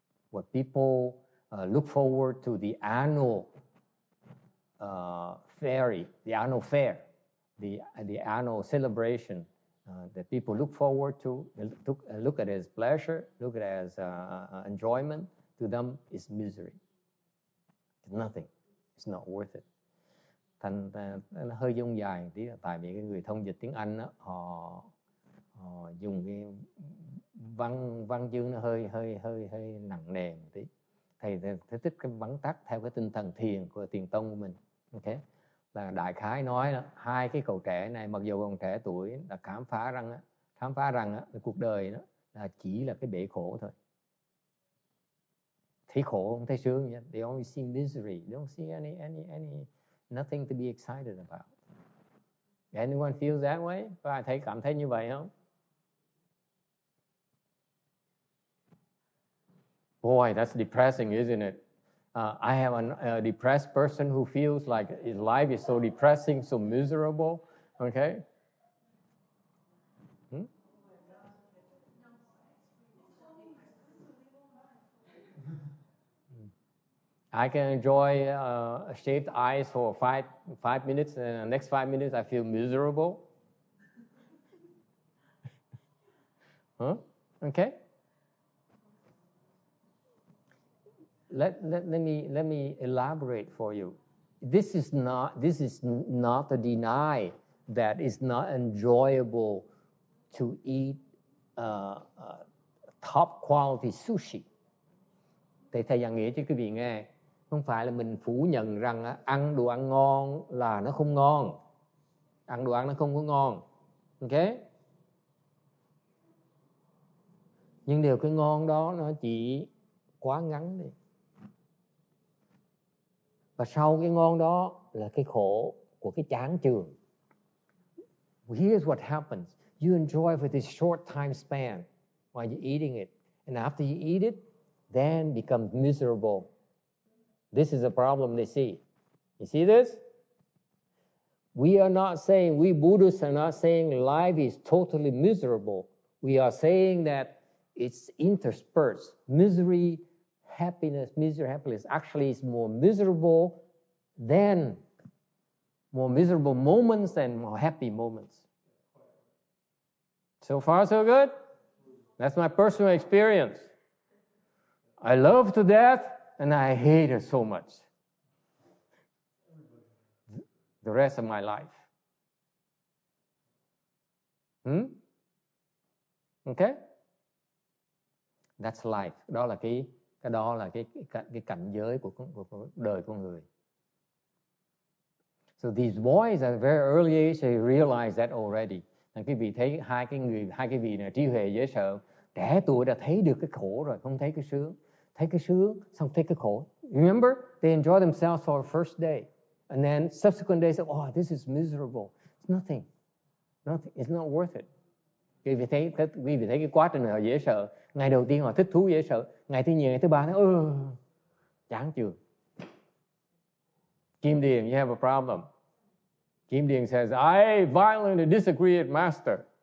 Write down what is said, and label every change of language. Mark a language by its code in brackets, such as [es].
[en] What people look forward to the annual fair, the annual celebration that people look forward to, look at it as pleasure, look at it as enjoyment. To them, it's misery. It's nothing. It's not worth it. [vi] Thành nó hơi dung dài tí, tại vì cái người thông dịch tiếng Anh đó, họ dùng cái văn chương nó hơi nặng nề một tí. Thầy thích cái vắn tắt theo cái tinh thần thiền của thiền tông của mình. Okay. Là đại khái nói là hai cái cậu trẻ này mặc dù còn trẻ tuổi là khám phá rằng cuộc đời đó là chỉ là cái bể khổ thôi. Thấy khổ không thấy sướng nhé. [en] They only see misery. They don't see any nothing to be excited about. Anyone feels that way? [vi] Có ai cảm thấy như vậy không? [en] Boy, that's depressing, isn't it? I have a depressed person who feels like his life is so depressing, so miserable. Okay? I can enjoy shaved eyes for five minutes, and the next 5 minutes I feel miserable. Huh? Okay. Let me elaborate for you. This is not to deny that it's not enjoyable to eat top quality sushi. [vi] Thầy giảng nghĩa cho quý vị nghe. Không phải là mình phủ nhận rằng ăn đồ ăn ngon là nó không ngon. Ăn đồ ăn nó không có ngon. Ok? Nhưng điều cái ngon đó nó chỉ quá ngắn đi. Và sau cái ngon đó là cái khổ của cái chán chường. [en] Here's what happens. You enjoy for this short time span while you're eating it. And after you eat it, then becomes miserable. This is a problem they see. You see this? We Buddhists are not saying life is totally miserable. We are saying that it's interspersed. Misery, happiness. Actually is more miserable moments and more happy moments. So far, so good? That's my personal experience. I love to death and I hate it so much. The rest of my life. Okay? That's life. [vi] Đó là cái cảnh giới của đời con người. [en] So these boys at a very early age they realize that already. [vi] Quý vị thấy hai cái vị này trí huệ dễ sợ, trẻ tuổi đã thấy được cái khổ rồi, không thấy cái sướng. Thấy cái sướng, xong thấy cái khổ. [en] Remember, they enjoy themselves for the first day. And then subsequent days, oh, this is miserable. It's nothing. It's not worth it. [vi] Quý vị thấy cái quá trình họ dễ sợ. Ngày đầu tiên họ thích thú dễ sợ. Ngày thứ nhì, ngày thứ ba, chán chường. [en] Kim Điền, you have a problem. Kim Điền says, I violently disagree with Master.